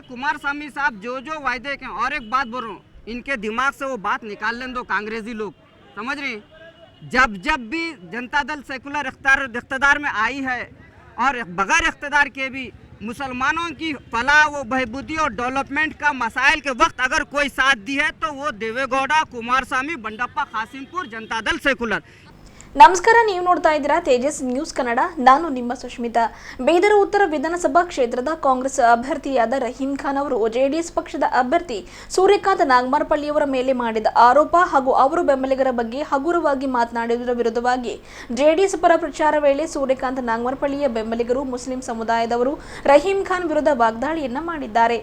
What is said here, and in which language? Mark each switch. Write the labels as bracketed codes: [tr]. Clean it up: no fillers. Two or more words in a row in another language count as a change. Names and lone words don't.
[hi] कुमार स्वामी साहब जो वायदे के, और एक बात बोल रहा हूँ, इनके दिमाग से वो बात निकाल लें दो कांग्रेसी लोग, समझ रहे हैं। जब भी जनता दल सेकुलर इख्तियार में आई है और बगैर इख्तियार के भी मुसलमानों की फलाह व बहबूदी और डेवलपमेंट का मसाइल के वक्त अगर कोई साथ दी है तो वो देवेगौड़ा, कुमार स्वामी, बंडप्पा खासिमपुर, जनता दल सेकुलर। [kn] ನಮಸ್ಕಾರ, ನೀವು ನೋಡ್ತಾ ಇದ್ದೀರಾ ತೇಜಸ್ ನ್ಯೂಸ್ ಕನ್ನಡ. ನಾನು ನಿಮ್ಮ ಸುಷ್ಮಿತಾ. ಬೀದರ್ ಉತ್ತರ ವಿಧಾನಸಭಾ ಕ್ಷೇತ್ರದ ಕಾಂಗ್ರೆಸ್ ಅಭ್ಯರ್ಥಿಯಾದ ರಹೀಂ ಖಾನ್ ಅವರು ಜೆಡಿಎಸ್ ಪಕ್ಷದ ಅಭ್ಯರ್ಥಿ ಸೂರ್ಯಕಾಂತ್ ನಾಗಮರಪಳ್ಳಿಯವರ ಮೇಲೆ ಮಾಡಿದ ಆರೋಪ ಹಾಗೂ ಅವರು ಬೆಂಬಲಿಗರ ಬಗ್ಗೆ ಹಗುರವಾಗಿ ಮಾತನಾಡಿದರ ವಿರುದ್ಧವಾಗಿ ಜೆಡಿಎಸ್ ಪರ ಪ್ರಚಾರ ವೇಳೆ ಸೂರ್ಯಕಾಂತ್ ನಾಗಮರಪಳ್ಳಿಯ ಬೆಂಬಲಿಗರು ಮುಸ್ಲಿಂ ಸಮುದಾಯದವರು ರಹೀಂ ಖಾನ್ ವಿರುದ್ಧ ವಾಗ್ದಾಳಿಯನ್ನ ಮಾಡಿದ್ದಾರೆ.